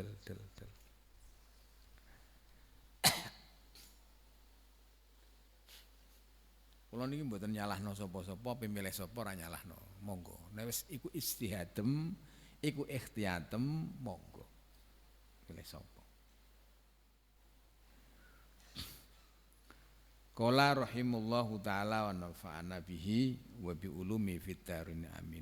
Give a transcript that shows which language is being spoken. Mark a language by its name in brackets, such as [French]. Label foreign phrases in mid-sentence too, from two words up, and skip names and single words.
[Javanese] Kula niki mboten nyalahno sapa-sapa, pemilih sapa ora nyalahno. Monggo. Nek wis iku ijtihadem, iku ikhtiyatem, monggo. Pilih sapa. [Arabic] قال رحمه الله تعالى ونفعنا به وبعلوم في الدارين آمين.